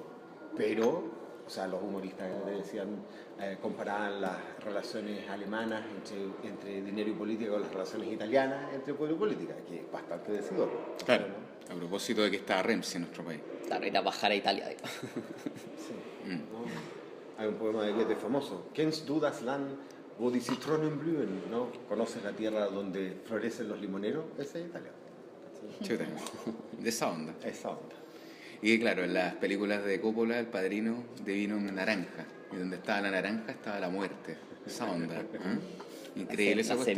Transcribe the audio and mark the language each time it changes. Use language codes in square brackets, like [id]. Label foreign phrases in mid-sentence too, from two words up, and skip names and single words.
[es] Pero, los humoristas decían, comparaban las relaciones alemanas entre dinero y política con las relaciones italianas entre pueblo y política, que es bastante decidor. Claro, ¿no? A propósito de que está Renzi en nuestro país. Claro, ir a bajar a Italia, digamos. Sí. ¿No? Hay un poema de Goethe famoso, [de] Kennst du das Land, wo die Zitronen blühen, [es] ¿no? ¿Conoces la tierra donde florecen los limoneros? Ese es Italia. Chuta, de esa onda. Esa onda. Y claro, en las películas de Coppola, el padrino de vino en naranja. Y donde estaba la naranja estaba la muerte. Esa onda. Increíble esa cuestión.